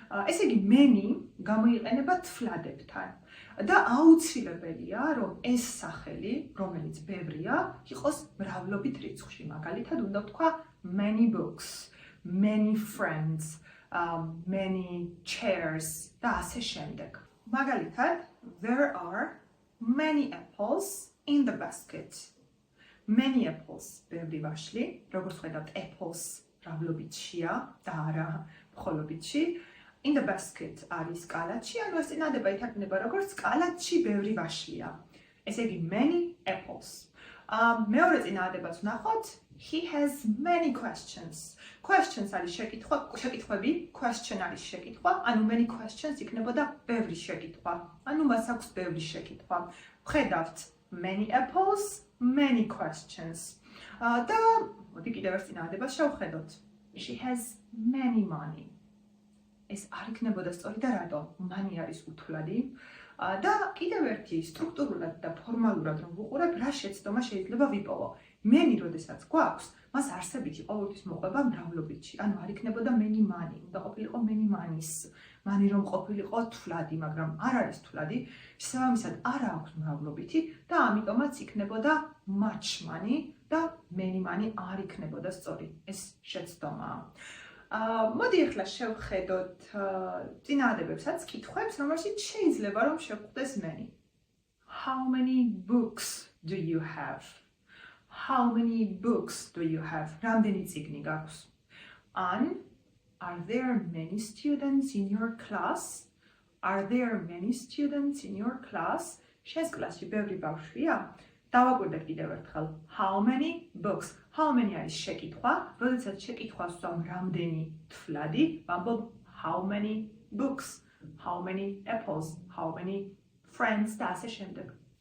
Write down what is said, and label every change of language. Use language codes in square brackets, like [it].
[ka] ესე იგი, [en] many [ka] გამოიყენება თვლებთან. და აუცილებელია, რომ ეს სახელი, რომელიც ბევრია, იყოს მრავლობით რიცხვში. მაგალითად, უნდა ვთქვა [en] many books, many friends, many chairs [ka] და ასე შემდეგ. მაგალითად, [en] there are many apples in the basket. Many apples, [ka] ბევრი ვაშლი, როგორც ხედავთ, apples მრავლობითშია და არა მხოლობითში. [en] In the basket [ka] არის კალათში, ანუ ეს წინადება ითარგმნება როგორც კალათში ბევრი ვაშლია. ესე იგი, [en] many apples. [ka] მეორე წინადებაც ვნახოთ, [en] he has many questions. [ka] Questions არის შეკითხვები, question არის შეკითხვა, ანუ [en] many questions [ka] იქნებოდა ბევრი შეკითხვა. ანუ მას აქვს ბევრი შეკითხვა. ხედავთ, [en] many apples, many questions. [ka] და მოდი კიდევ ერთ წინადებას შევხედოთ. [en] She has many money. [ka] ეს არ იქნებოდა სწორი და რატომ? money არის უთვლადი და კიდევ ერთი სტრუქტურულად და ფორმალურად რომ ვუყურებ, რა შეცდომა შეიძლება ვიპოვო. many როდესაც გვაქვს, მას არსებითი ყოველთვის მოყვება მრავლობითში. ანუ არ იქნებოდა [en] many money, [ka] უნდა ყოფილიყო [en] many moneys. [ka] money რომ ყოფილიყო თვლადი, მაგრამ არ არის თვლადი, შესაბამისად არ აქვს მრავლობითი და ამიტომაც იქნებოდა [en] much money [ka] და many money არ იქნებოდა სწორი. ეს შეცდომაა. მოდი ახლა შევხედოთ წინადებებსაც, კითხვებს, რომელშიც შეიძლება რომ შევხვდეს [en] many. How many books do you have? How many books do you have? [ka] რამდენი წიგნი გაქვს? [en] An, are there many students in your class? Are there many students in your class? [ka] შენს კლასში ბევრი ბავშვია? დავაკვირდეთ კიდევ ერთხელ. [en] How many books? How many [ka] არის შეკითხვა, როდესაც შეკითხვას ვსვამ რამდენი თვლადი, ვამბობ [en] how many books, how many apples, how many friends [ka] და ასე შემდეგ.